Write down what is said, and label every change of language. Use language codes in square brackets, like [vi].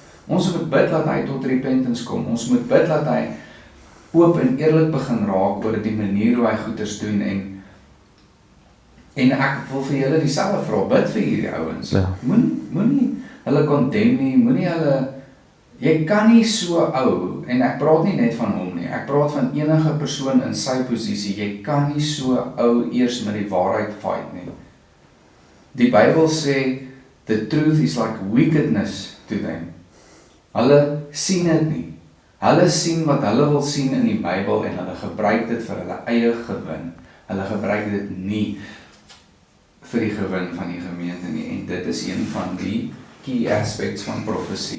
[af] Ons moet bid dat hy tot repentance kom. Ons moet bid dat hy oop en eerlik begin raak oor die manier hoe hy goeders doen en ek wil vir julle dieselfde vra, bid vir hierdie ouens. Ja. Moenie hulle condemn nie, moenie hulle, jy kan nie so ou, en ek praat nie net van hom nie, ek praat van enige persoon in sy posisie, jy kan nie so ou eers met die waarheid fight nie. Die Bybel sê, [en] the truth is like wickedness to them. [af] Hulle sien dit nie. Hulle sien wat hulle wil sien in die Bybel en hulle gebruik dit vir hulle eie gewin. Hulle gebruik dit nie vir die gewin van die gemeente nie. En dit is een van die key aspects van profesie.